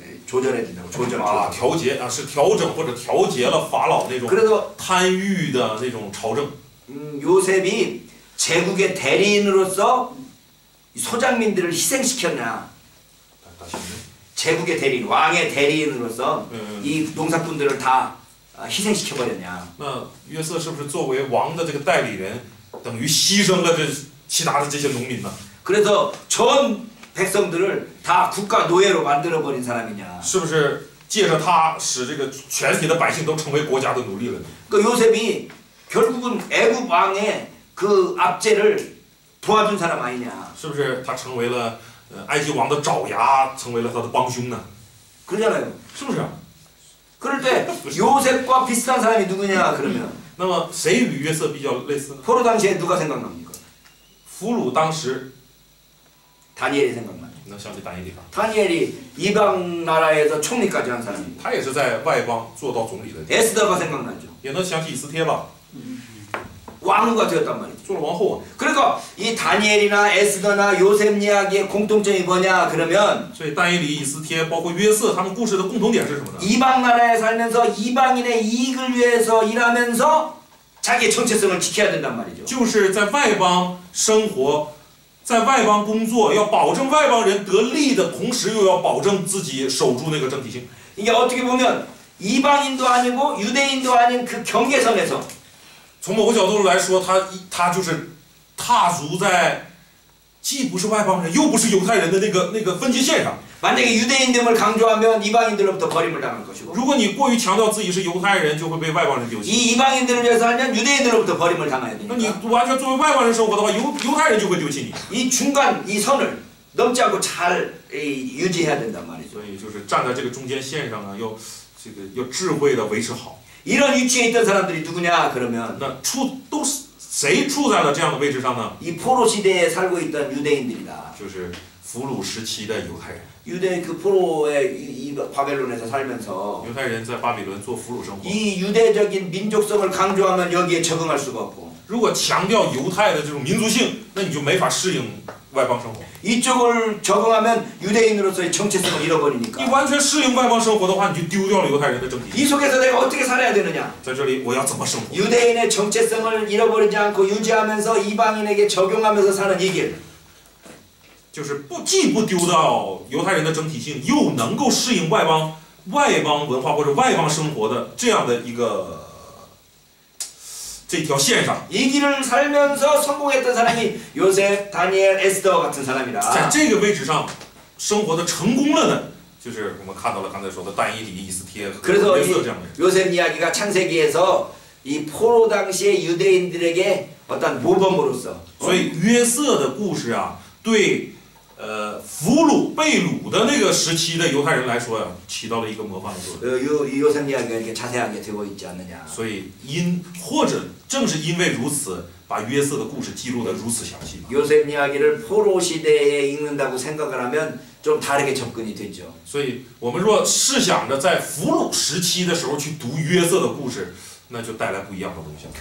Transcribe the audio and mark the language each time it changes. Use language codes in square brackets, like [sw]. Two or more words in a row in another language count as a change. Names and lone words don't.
[ko] 조절해야 된다고. 조절. [zh] 啊调节啊，是调整或者调节了法老那种 [ko] 그래서 [zh] 贪欲的那种朝政。 [ko] 요셉이 제국의 대리인으로서 소장민들을 희생시켰냐? 제국의 대리인, 왕의 대리인으로서 이 농사꾼들을 다 희생시켜버렸냐? [zh] 那约瑟是不是作为王的这个代理人，等于牺牲了这其他的这些农民呢？ [ko] 그래서 전 백성들을 다 국가 노예로 만들어버린 사람이냐? [zh] 是不是借着他使这个全体的百姓都成为国家的奴隶了呢？ [ko] 그 요셉이 결국은 애굽 왕의 그 압제를 도와준 사람 아니냐? [zh] 是不是他成为了埃及王的爪牙，成为了他的帮凶呢？ [ko] 그러잖아요. [zh] 是不是？ [ko] 그럴 때 요셉과 비슷한 사람이 누구냐 그러면 [zh] 那么谁与约瑟比较类似呢？ [ko] 포로 당시에 누가 생각납니까? [zh] 俘虏当时 [ko] 다니엘이 생각나요. [zh] 能想起但以理吧？ [ko] 다니엘이 이방 나라에서 총리까지 한 사람입니다. [zh] 他也是在外邦做到总理的， [ko] 에스더가 생각나죠. [zh] 也能想起以斯帖吧？ [ko] 왕후가 되었단 말이죠. [zh] 做了王后啊。 [ko] 그러니까 이 다니엘이나 에스더나 요셉 이야기의 공통점이 뭐냐 그러면 [zh] 所以但以理、以斯帖，包括约瑟，他们故事的共同点是什么呢？ [ko] 이방 나라에 살면서 이방인의 이익을 위해서 일하면서 자기의 정체성을 지켜야 된단 말이죠. [zh] 就是在外邦生活，在外邦工作，要保证外邦人得利的同时，又要保证自己守住那个整体性。 [ko] 이게 어떻게 보면 이방인도 아니고 유대인도 아닌 그 경계선에서 [zh] 从某个角度来说，他就是踏足在既不是外邦人又不是犹太人的那个分界线上。 [ko] 만약에 유대인됨을 강조하면 이방인들로부터 버림을 당할 것이고 [zh] 如果你过于强调自己是犹太人，就会被外邦人丢弃。 [ko] 이 이방인들을 위해서 살면 유대인들로부터 버림을 당해야 [zh] 那你 [ko] 되니까 [zh] 完全作为外邦人生活的话，犹太人就会丢弃你。 [ko] 이 중간 이 선을 넘지 않고 잘 유지해야 된단 말이죠. [zh] 所以就是站在这个中间线上呢，要智慧的维持好。 [ko] 이런 위치에 있던 사람들이 누구냐 그러면 [zh] 那都是谁处在了这样的位置上呢？ [ko] 이 포로 시대에 살고 있던 유대인들이다. [zh] 就是俘虏时期的犹太人。 [ko] 유대 그 포로의 이 바벨론에서 살면서 [zh] 犹太人在巴比伦做俘虏生活。 [ko] 이 유대적인 민족성을 강조하면 여기에 적응할 수가 없고 [zh] 如果强调犹太的这种民族性，那你就没法适应外邦生活。 [ko] 이쪽을 적응하면 유대인으로서의 정체성을 [zh] 你 [ko] 잃어버리니까 [zh] 完全适应外邦生活的话，你就丢掉了犹太人的整体。 [ko] 이 속에서 내가 어떻게 살아야 되느냐 [zh] 在这里，我要怎么生活？ [ko] 유대인의 정체성을 잃어버리지 않고 유지하면서 이방인에게 적용하면서 사는 이 길 [zh] 就是既不丢掉犹太人的整体性，又能够适应外邦文化或者外邦生活的这样的这条线上。 [ko] 이 길을 살면서 성공했던 사람이 요셉, 다니엘, 에스더 같은 [zh] 在 [ko] 사람이다. [zh] 这个位置上生活的成功了的，就是我们看到了刚才说的但以理、以斯帖和 [ko] 그래서 [zh] 约 [ko] 이 [zh] 瑟这样的人。 [ko] 요셉 이야기가 창세기에서 이 포로 당시의 유대인들에게 어떤 모범으로서 [zh] 所以约瑟的故事啊，对俘虏被掳的那个时期的犹太人来说呀，起到了一个模范的作用。 [ko] 요셉 이야기가 이렇게 자세하게 되어 있지 않느냐. [zh] 所以或者正是因为如此，把约瑟的故事记录得如此详细。 [ko] 요셉 이야기를 포로 시대에 읽는다고 생각을 하면 좀 다르게 접근이 되죠. [zh] 所以我们若试想着在俘虏时期的时候去读约瑟的故事，那就带来不一样的东西。